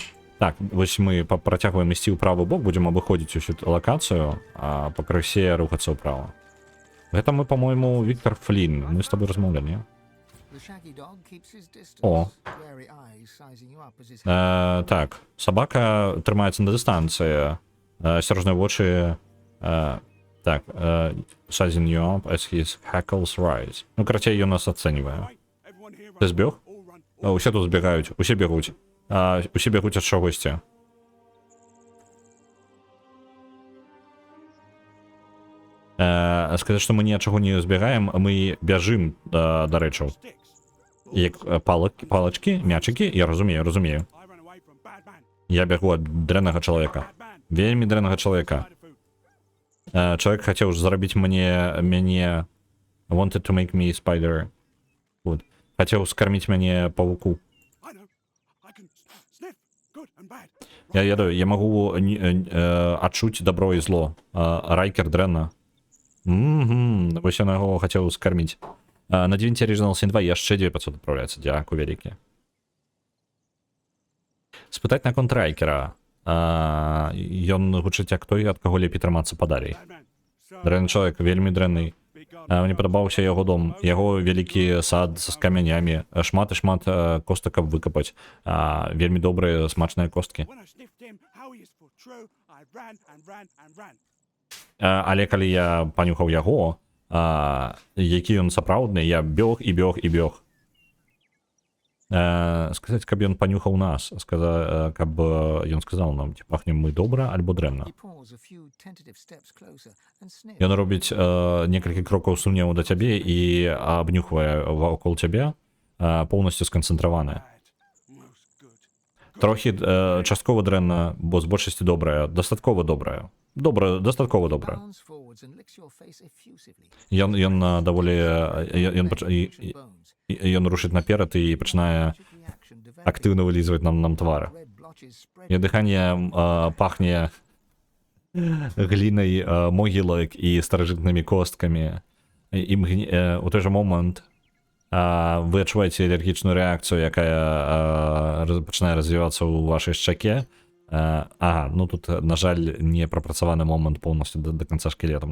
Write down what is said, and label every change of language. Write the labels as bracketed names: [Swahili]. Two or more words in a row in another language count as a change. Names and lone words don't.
[Belarusian] Так, вось мы працягваем ісці ў правы бок, будзем абыходзіць усю лакацыю, а пакрысе рухацца ўправа. Гэта мы, по-моему, Віктор Флін. Мы з тобой размаўлялі, не? О. Так, сабака трымаецца на дыстанцыі. Асцярожныя вочы... Так, [English] sizing you up as his hackles rise. [Belarusian] Ну, карацей, ён нас ацэньвае. Ты збег? Усе тут збегаюць, усе бегуць. Усе бегуць ад чагосьці. Сказаць, што мы ні ад чаго не збегаем, мы бяжым да рэчаў. Як палачкі, мячыкі, я разумею. Я бегу ад дрэннага чалавека. Вельмі дрэннага чалавека. Чалавек хацеў зрабіць мяне... [English] Wanted to make me spider. [Belarusian] Вот. Хацеў скарміць мяне павуку. Я ведаю, я магу адчуць добро і зло. Райкер дрэнна. Вось я яго хацеў скарміць. На 9 Original Sin 2 яшчэ 2500 адпраўляецца. Дзякую вялікі. Спытаць наконт Райкера. Ён гучыць як той, ад каго лепей трымацца падалей. Дрэнны чалавек, вельмі дрэнны. Мне падабаўся яго дом, яго вялікі сад з камянямі, шмат і шмат костак, каб выкапаць. Вельмі добрыя, смачныя косткі. [English] When I sniffed him, how he is for true, I ran and ran and ran. [Belarusian] Але калі я панюхаў яго, які ён сапраўдны, я бёг і бёг і бёг. Сказаць, каб ён панюхаў нас, каб ён сказаў нам, ці пахнем мы добра альбо дрэнна. [English] He paws a few tentative steps closer and sniffs. [Belarusian] Ён робіць некалькі крокаў сумневу да цябе і абнюхвае вакол цябе, поўнасцю сканцэнтраваны. [English] Most good. [Belarusian] Трохі часткова дрэнна, бо з большасці добрая, дастаткова добрая. Дастаткова добрая. [English] Bounds forwards and licks your face effusively. [Belarusian] Ён даволі ён рушыць наперад і пачынае [English] Allergic reaction develops. [Belarusian] актыўна вылізваць нам твары. [English] Red blotches spread. [Belarusian] І дыханне пахне глінай могілак і старажытнымі косткамі. У той жа момант вы адчуваеце алергічную рэакцыю, якая пачынае развівацца ў вашай шчаке. Ну тут, на жаль, не прапрацаваны момант поўнасцю да канца шкелетам.